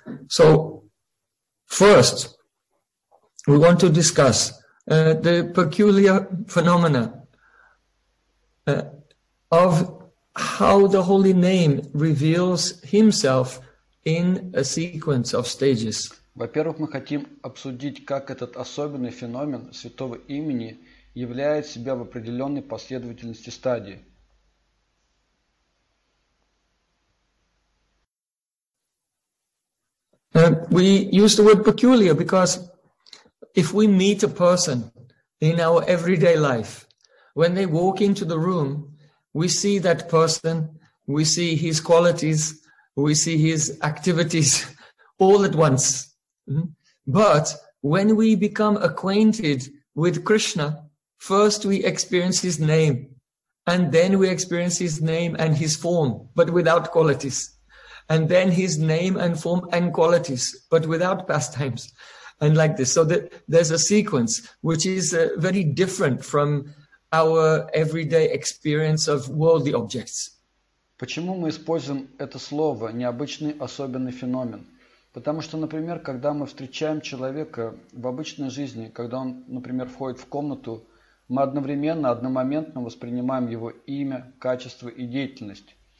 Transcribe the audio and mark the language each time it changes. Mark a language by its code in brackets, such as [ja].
[en] So, first, we want to discuss the peculiar phenomena of how the Holy Name reveals Himself in a sequence of stages. [ru] Во-первых, мы хотим обсудить, как этот особенный феномен святого имени являет себя в определенной последовательности стадии. [en] We use the word peculiar because if we meet a person in our everyday life, when they walk into the room, we see that person, we see his qualities, we see his activities all at once. But when we become acquainted with Krishna, first we experience his name, and then we experience his name and his form, but without qualities. And then his name and form and qualities, but without pastimes. And like this. So there's a sequence which is very different from our everyday experience of worldly objects. [ru] Почему мы используем это слово «необычный особенный феномен»? Потому что, например, когда мы встречаем человека в обычной жизни, когда он, например, входит в комнату, мы одновременно, одномоментно воспринимаем его имя, качество и деятельность.